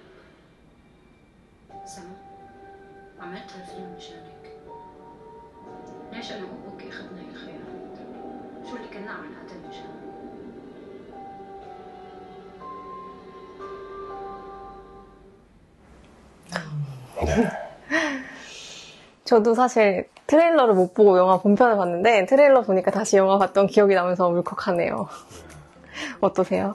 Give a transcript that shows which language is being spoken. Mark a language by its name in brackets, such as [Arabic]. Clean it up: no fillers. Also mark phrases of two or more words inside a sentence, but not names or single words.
[Arabic] سما عملت هالفيلم مشانك. ليش انا وابوك اخذنا هي الخيانات؟ شو اللي كنا عم نقتل مشانه؟ [Korean] 저도 사실 트레일러를 못 보고 영화 본편을 봤는데 트레일러 보니까 다시 영화 봤던 기억이 나면서 울컥하네요. 어떠세요?